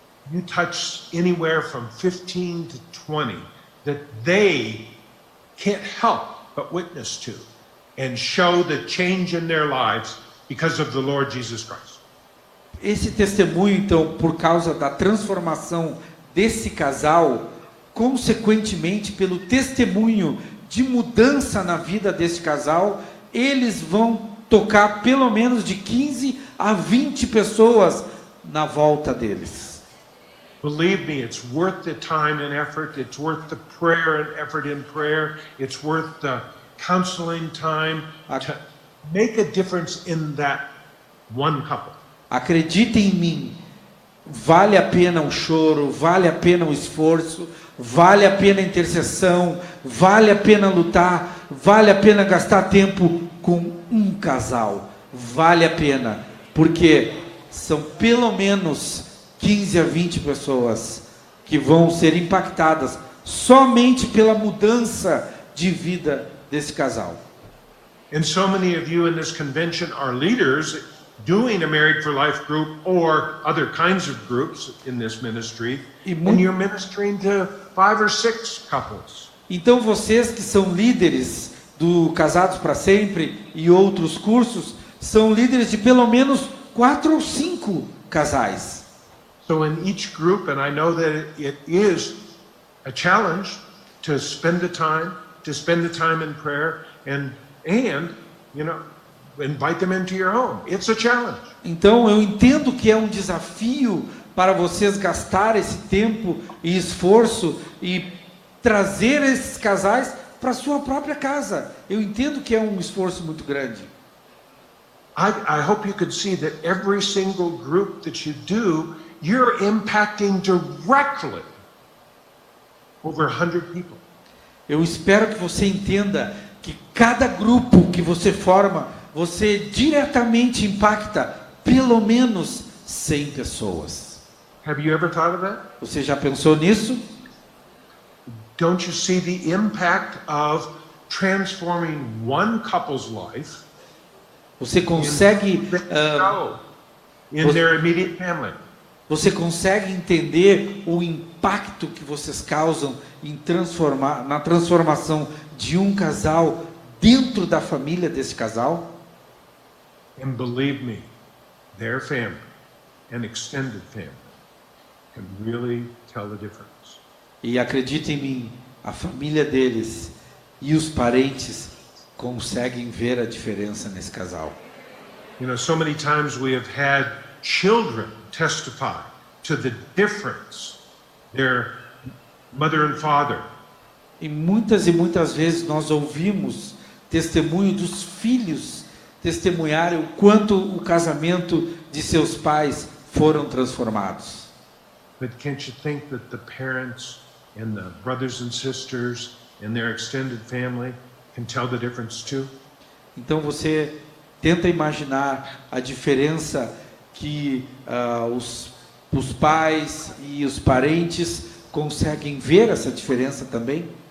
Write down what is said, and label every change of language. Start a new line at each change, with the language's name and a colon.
English: you touch anywhere from 15 to 20 that they can't help but witness to and show the change in their lives because of the Lord Jesus Christ.
Portuguese: esse testemunho, então, por causa da transformação desse casal, consequentemente, pelo testemunho de mudança na vida desse casal, eles vão tocar pelo menos de 15 a 20 pessoas na volta deles.
English: Believe me, it's worth the time and effort. It's worth the prayer and effort in prayer. It's worth the counseling time to make a difference in that one couple.
Portuguese: Acreditem em mim, vale a pena o choro, vale a pena o esforço, vale a pena a intercessão, vale a pena lutar, vale a pena gastar tempo com um casal, vale a pena, porque são pelo menos 15 a 20 pessoas que vão ser impactadas somente pela mudança de vida desse casal.
English: And so many of you in this convention are leaders doing a Married for Life group or other kinds of groups in this ministry, and you're ministering to 5 or 6 couples.
Portuguese: Então vocês que são líderes do Casados para Sempre e outros cursos, são líderes de pelo menos 4 ou 5 casais.
English: So in each group, and I know that it is a challenge to spend the time in prayer and you know, invite them into your home. It's a challenge.
Portuguese: Então eu entendo que é um desafio para vocês gastar esse tempo e esforço e trazer esses casais para sua própria casa. Eu entendo que é um esforço muito grande.
English: I hope you could see that every single group that you do, you're impacting directly over 100 people.
Portuguese: Eu espero que você entenda que cada grupo que você forma, você diretamente impacta pelo menos 100 pessoas.
English: Have you ever thought of that?
Portuguese: Você já pensou nisso?
English: Don't you see the impact of transforming one couple's life
Portuguese: Você consegue
English: in their immediate family?
Portuguese: Você consegue entender o impacto que vocês causam na transformação de um casal dentro da família desse casal?
English: And believe me, their family and extended family can really tell the difference.
Portuguese: E acredite em mim, a família deles e os parentes conseguem ver a diferença nesse casal.
English: You know, so many times we have had children testify to the difference their mother and father.
Portuguese: E muitas vezes nós ouvimos testemunho dos filhos testemunharem o quanto o casamento de seus pais foram transformados.
English: But can't you think that the parents and the brothers and sisters and their extended family can tell the difference too?
Portuguese: Então você tenta imaginar a diferença que os pais e os parentes conseguem ver essa diferença também?